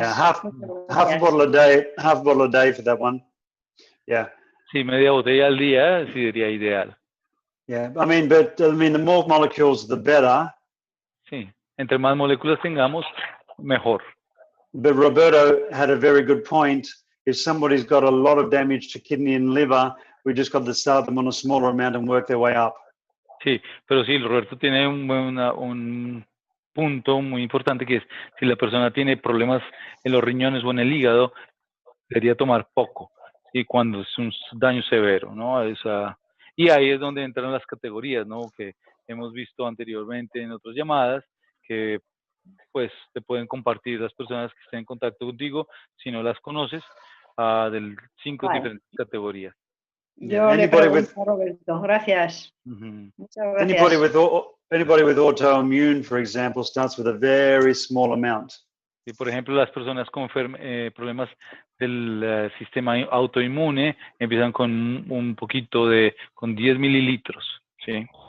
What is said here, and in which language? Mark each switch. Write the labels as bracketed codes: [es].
[en] Yeah, half a bottle a day for that one. Yeah. [es] Sí, media botella al día sí sería ideal. [en] Yeah, I mean, the more molecules, the better. [es] Sí, entre más moléculas tengamos, mejor. [en] But Roberto had a very good point. If somebody's got a lot of damage to kidney and liver, we just got to start them on a smaller amount and work their way up. [es] Sí, pero sí, Roberto tiene un punto muy importante, que es si la persona tiene problemas en los riñones o en el hígado, debería tomar poco, y cuando es un daño severo, ¿no? Y ahí es donde entran las categorías, ¿no? Que hemos visto anteriormente en otras llamadas, que pues te pueden compartir las personas que estén en contacto contigo, si no las conoces, de 5 Vale. diferentes categorías. Yo le pregunto a Roberto, gracias. Ujú. Muchas gracias. [en] Anybody with autoimmune, for example, starts with a very small amount. [es] Y por ejemplo, las personas con problemas del sistema autoinmune empiezan con un poquito con 10 mililitros, ¿sí?